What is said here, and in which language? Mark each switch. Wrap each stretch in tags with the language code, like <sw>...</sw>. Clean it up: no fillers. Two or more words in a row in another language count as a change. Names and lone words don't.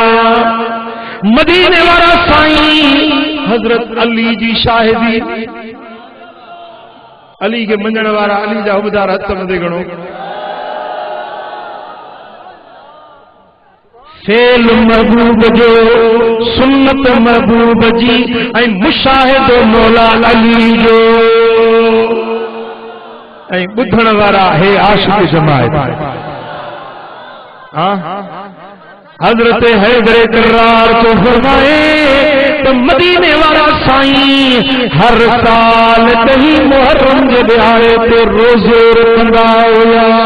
<sd>मदीने वारा साईं हज़रत अली जी शाहिदी, अली के मञण वारा अली जा हुबदार हथ मथे गणो। फेल महबूब जो, सुन्नत महबूब जी, ऐं मुशाहिदो मौला अली जो।</sd> <skr>اے بدھن وارا ہے عاشق جماعت حضرت حیدر کرار تو فرمائے تو مدینے والا سائیں ہر سال دہی محرم کے دیہائے تے روزے رکھندا ہویا</skr>